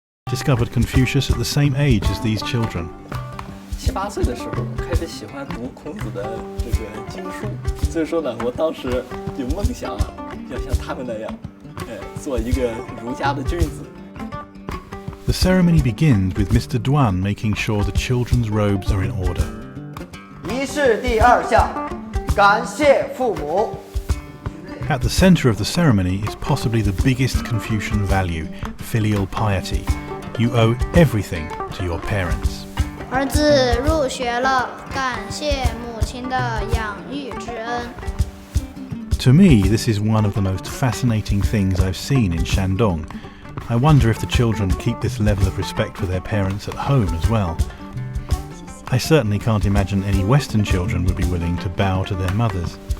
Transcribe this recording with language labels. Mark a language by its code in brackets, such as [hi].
[en] Discovered Confucius at the same age as these children. [zh] 7、8岁的时候开始喜欢读孔子的这个经书，所以说呢，我当时就梦想要像他们那样，做一个儒家的君子。 [en] The ceremony begins with Mr. Duan making sure the children's robes are in order. [zh] 仪式第2项，感谢父母。 [en] At the centre of the ceremony is possibly the biggest Confucian value, filial piety. You owe everything to your parents. [zh] 儿子入学了，感谢母亲的养育之恩。 [en] To me, this is one of the most fascinating things I've seen in Shandong. I wonder if the children keep this level of respect for their parents at home as well. I certainly can't imagine any Western children would be willing to bow to their mothers.